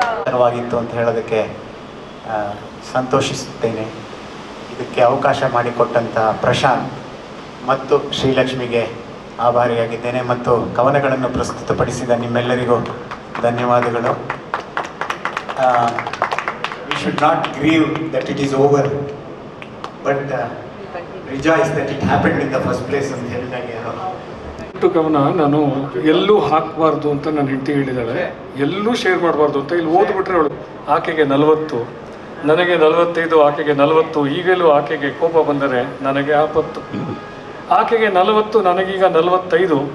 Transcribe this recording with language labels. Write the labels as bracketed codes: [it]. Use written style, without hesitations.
[kn] ಚೆನ್ನಾಗಿತ್ತು ಅಂತ ಹೇಳೋದಕ್ಕೆ ಸಂತೋಷಿಸುತ್ತೇನೆ. ಇದಕ್ಕೆ ಅವಕಾಶ ಮಾಡಿಕೊಟ್ಟಂಥ ಪ್ರಶಾಂತ್ ಮತ್ತು ಶ್ರೀಲಕ್ಷ್ಮಿಗೆ ಆಭಾರಿಯಾಗಿದ್ದೇನೆ, ಮತ್ತು ಕವನಗಳನ್ನು ಪ್ರಸ್ತುತಪಡಿಸಿದ ನಿಮ್ಮೆಲ್ಲರಿಗೂ ಧನ್ಯವಾದಗಳು. [en] We should not grieve that it is over, but rejoice that it happened in the first place [kn] ಅಂತ ಹೇಳಿದಾಗ ಫಸ್ಟ್ ಕವನ ನಾನು ಎಲ್ಲೂ ಹಾಕಬಾರ್ದು ಅಂತ ನನ್ನ ಹೆಂಡತಿ ಹೇಳಿದ್ದಾಳೆ, ಎಲ್ಲೂ ಶೇರ್ ಮಾಡಬಾರ್ದು ಅಂತ. ಇಲ್ಲಿ ಓದ್ಬಿಟ್ರೆ ಅವಳು ಆಕೆಗೆ 40, ನನಗೆ 45, ಆಕೆಗೆ 40. ಈಗಲೂ ಆಕೆಗೆ ಕೋಪ ಬಂದರೆ ನನಗೆ ಆಪತ್ತು. ಆಕೆಗೆ 40, ನನಗೀಗ 45.